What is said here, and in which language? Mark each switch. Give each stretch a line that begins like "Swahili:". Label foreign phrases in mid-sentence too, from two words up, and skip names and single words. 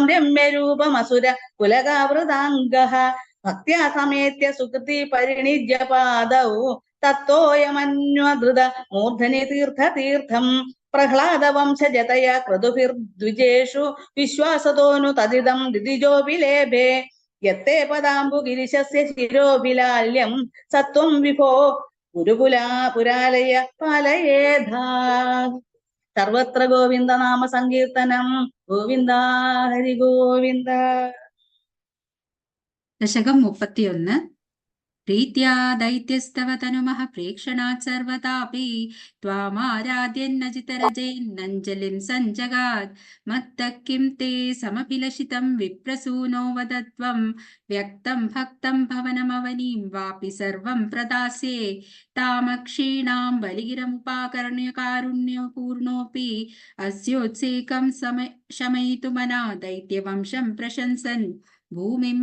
Sanskrit: രമ്യരൂപമസുര കുലകാവൃതാംഗഃ ഭക്ത്യാ സമേത്യ സുകൃതി പരിണിജ്യ പാദൗ തത്തോയമന്വധൃത മൂർധനി തീർത്ഥം പ്രഹ്ലാദവംശജതയ ക്രതുഭിർദ്വിജേഷു വിശ്വാസതോനു തദിദം ദിതിജോപിലേഭേ യത്തേ പദാംബുഗിരിശസ്യ ശിരോഭിലാല്യം സത്വം വിഭോ പുരാലയ പാലയേധാ. സർവത്ര ഗോവിന്ദ നാമ സങ്കീർത്തനം ഗോവിന്ദ ഹരി ഗോവിന്ദ.
Malayalam: ദശകം 31.
Sanskrit: प्रीत्या दैत्यस्तव तनुमः प्रेक्षणात् सर्वतापि त्वामाराध्यन्नजितरजेन्नञ्जलिं सञ्जगात् मत्तः किं ते समभिलषितं विप्रसूनो वदत्वं व्यक्तं भक्तं भवनमवनीं वापि सर्वं प्रदास्ये तामक्षीणां बलिगिरमुपाकर्ण्य कारुण्यपूर्णोऽपि अस्योत्सेकं शमयितुमना दैत्यवंशं प्रशंसन् भूमिं